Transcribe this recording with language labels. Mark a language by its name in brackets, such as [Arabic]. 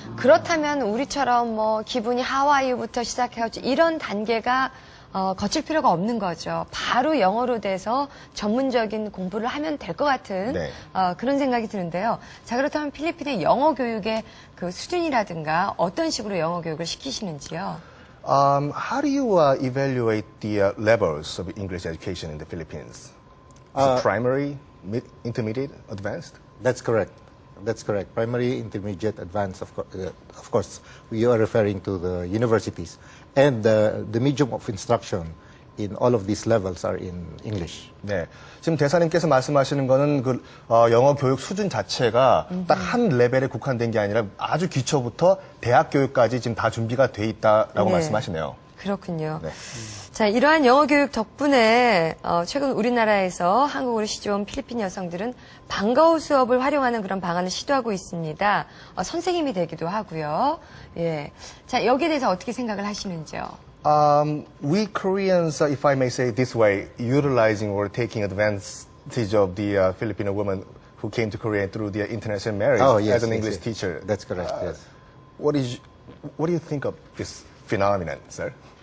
[Korean] 그렇다면 우리처럼 뭐 기분이 하와이부터 시작해가지고 이런 단계가 거칠 필요가 없는 거죠. 바로 영어로 돼서 전문적인 공부를 하면 될 것 같은 네. 그런 생각이 드는데요. 자, 그렇다면 필리핀의 영어 교육의 그 수준이라든가 어떤 식으로 영어 교육을 시키시는지요? [English] How do you evaluate the levels of English education in the Philippines? Is it primary, intermediate, advanced? That's correct. That's correct. Primary, intermediate, advanced, of course, we are referring to the universities. And the medium of instruction in all of these levels are in English. [Korean] 네. 지금 대사님께서 말씀하시는 거는 영어 교육 수준 자체가 딱 한 레벨에 국한된 게 아니라 아주 기초부터 대학 교육까지 지금 다 준비가 돼 있다라고 네. 말씀하시네요. 그렇군요. 네. 자, 이러한 영어 교육 덕분에 최근 우리나라에서 한국으로 시집온 필리핀 여성들은 방과후 수업을 활용하는 그런 방안을 시도하고 있습니다. 선생님이 되기도 하고요. 예. 자, 여기에 대해서 어떻게 생각을 하시는지요? [English] We Koreans, if I may say it this way, utilizing or taking advantage of the Filipino woman who came to Korea through the international marriage as an English teacher. That's correct, yes. What do you think of this phenomenon, sir?